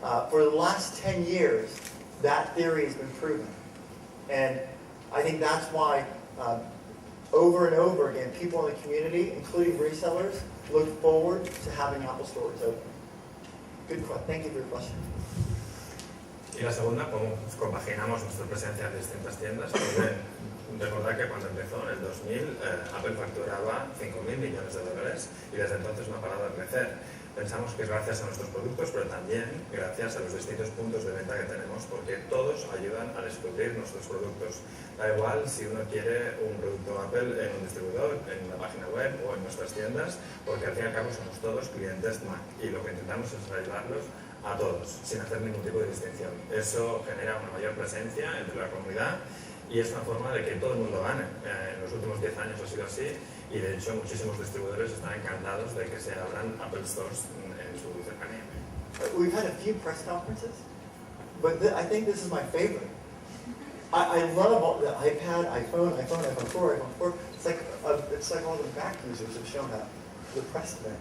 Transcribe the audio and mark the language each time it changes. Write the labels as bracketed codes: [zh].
[en] For the last 10 years, that theory has been proven. And I think that's why over and over again, people in the community, including resellers, look forward to having Apple stores open. Good question. Thank you for your question. [es] Y la segunda, cómo compaginamos nuestra presencia en distintas tiendas. Recordad que cuando empezó, en el 2000, Apple facturaba $5.000 millones y desde entonces no ha parado de crecer. Pensamos que es gracias a nuestros productos, pero también gracias a los distintos puntos de venta que tenemos, porque todos ayudan a descubrir nuestros productos. Da igual si uno quiere un producto Apple en un distribuidor, en una página web o en nuestras tiendas, porque al fin y al cabo somos todos clientes Mac y lo que intentamos es ayudarlos a todos, sin hacer ningún tipo de distinción. Eso genera una mayor presencia entre la comunidad y es una forma de que todo el mundo gane. En los últimos 10 años ha sido así y de hecho muchísimos distribuidores están encantados de que se abran Apple Stores en su cercanía. [en] We've had a few press conferences, but I think this is my favorite. I love all the iPad, iPhone 4, iPhone 4. It's like all the Mac users have shown up the press event.